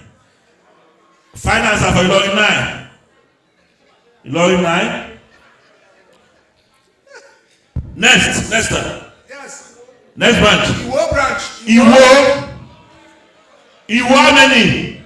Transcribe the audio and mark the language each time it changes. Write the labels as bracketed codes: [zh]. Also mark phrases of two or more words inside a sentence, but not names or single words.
[en] Final answer for Ilorin 9. Ilorin 9. Next. Yes. Next branch. Iwo branch. Iwo. Iwo how many?